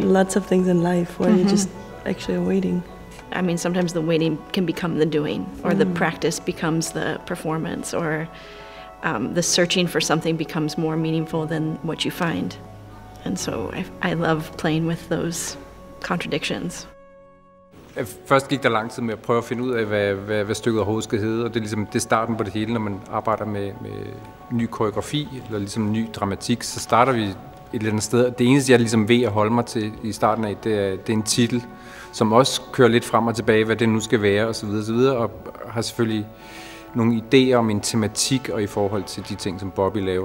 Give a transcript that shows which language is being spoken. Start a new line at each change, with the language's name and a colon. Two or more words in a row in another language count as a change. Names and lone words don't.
English: Lots of things in life where you just actually are waiting. I mean, sometimes the waiting can become the doing, or the practice becomes the performance, or the searching for something becomes more meaningful than what you find. And so I love playing with those contradictions.
Danish: Først gik der lang tid med at prøve at finde ud af, hvad stykket overhovedet skal hedde, og det er ligesom det starten på det hele, når man arbejder med ny koreografi, eller ligesom ny dramatik, så starter vi et eller andet sted. Det eneste, jeg ligesom ved at holde mig til i starten af, det er en titel, som også kører lidt frem og tilbage, hvad det nu skal være, osv., og har selvfølgelig nogle idéer om en tematik, og i forhold til de ting, som Bobby laver.